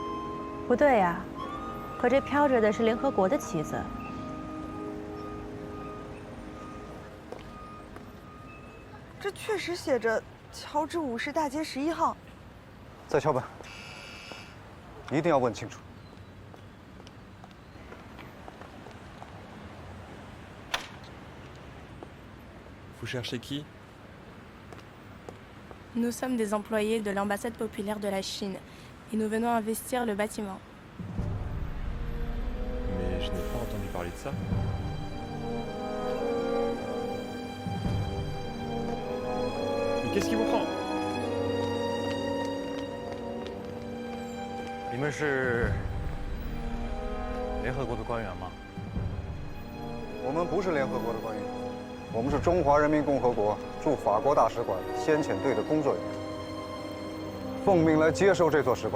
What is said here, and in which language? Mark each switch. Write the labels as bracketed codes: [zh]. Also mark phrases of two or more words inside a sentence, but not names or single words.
[zh] 不对呀，可这飘着的是联合国的旗子。这确实写着乔治五世大街11号。再敲门，一定要问清楚。 [fr] Vous cherchez qui? Nous sommes des employés de l'ambassade populaire de la Chine et nous venons investir le bâtiment. Mais je n'ai pas entendu parler de ça. Mais qu'est-ce qui vous prend? [zh] 你们是联合国的官员吗？我们不是联合国的官员，我们是中华人民共和国驻法国大使馆先遣队的工作人员，奉命来接收这座使馆。